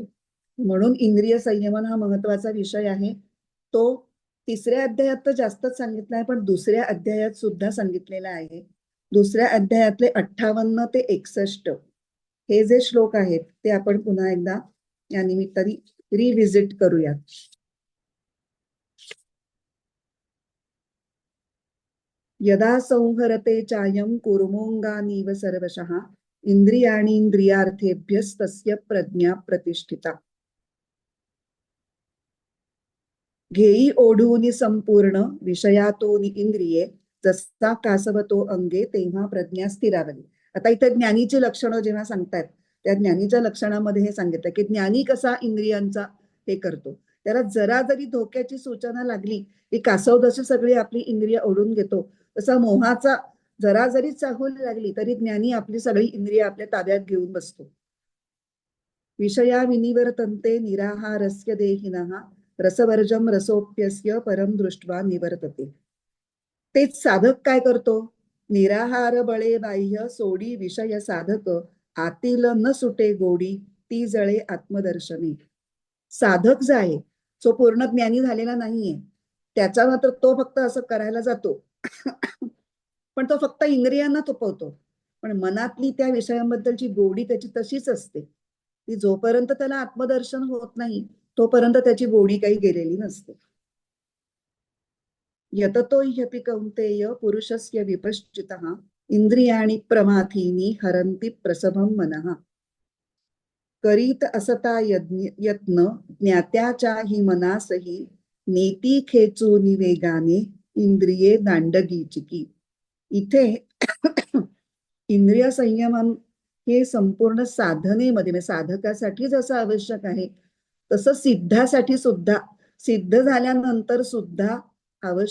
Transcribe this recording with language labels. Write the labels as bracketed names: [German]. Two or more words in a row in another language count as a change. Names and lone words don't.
[Marathi] म्हणून इंद्रिय संयमन हा महत्वाचा विषय आहे. तो 3ऱ्या अध्यायात तर जास्तच सांगितला आहे, पण 2ऱ्या अध्यायात सुद्धा सांगितलेला आहे. 2ऱ्या अध्यायातले 58 ते 61 हे जे श्लोक आहेत ते आपण पुन्हा एकदा या निमित्ताने रिव्हिजिट करूयात. [Sanskrit] यदा संहरते चायं कुर्मोंगानीव सर्वशः इंद्रियाणींद्रियार्थेभ्यस्तस्य प्रज्ञा प्रतिष्ठिता. [Marathi] घेई ओढूनी संपूर्ण विषयातोनी इंद्रिये जसा कासवतो अंगे तेव्हा प्रज्ञा स्थिरावली. आता इथे ज्ञानीची लक्षणं जेव्हा सांगतायत त्या ज्ञानीच्या लक्षणामध्ये हे सांगितलं की ज्ञानी कसा इंद्रियांचा हे करतो. त्याला जरा जरी धोक्याची सूचना लागली की कासव जशी सगळी आपली इंद्रिय ओढून घेतो, तसा मोहाचा जरा जरी चाहूल लागली तरी ज्ञानी आपली सगळी इंद्रिय आपल्या ताब्यात घेऊन बसतो. [Sanskrit] विषया विनिवर्तन्ते निराहारस्य देहिनः रसवर्जम रसोप्यस्य परम दृष्ट्वा निवर्तते. [Marathi] तेच साधक काय करतो, निराहार बळे बाह्य सोडी विषय साधक आतील न सुटे गोडी ती जळे आत्मदर्शनी. साधक जो आहे, जो पूर्ण ज्ञानी झालेला नाहीये, त्याचा मात्र तो फक्त असं करायला जातो पण तो फक्त इंद्रियांना तुपवतो, पण मनातली त्या विषयांबद्दलची गोडी त्याची तशीच असते. ती जोपर्यंत त्याला आत्मदर्शन होत नाही तोपर्यंत त्याची गोडी काही गेलेली नसते. [Sanskrit] यततो ह्यपि कौन्तेय पुरुषस्य विपश्चितः इंद्रियाणि प्रमाथीनि हरन्ति प्रसभं मनः. [Marathi] करीत असता यत्न ज्ञात्याच्या हि मनासही नेती खेचूनि वेगाने इंद्रिये दांडगीचिकी. इथे इंद्रिय संयमन हे संपूर्ण साधनेमध्ये, म्हणजे साधकासाठी जसं आवश्यक आहे तसं सिद्धासाठी सुद्धा, सिद्ध झाल्यानंतर सुद्धा आवश्यकच आहे.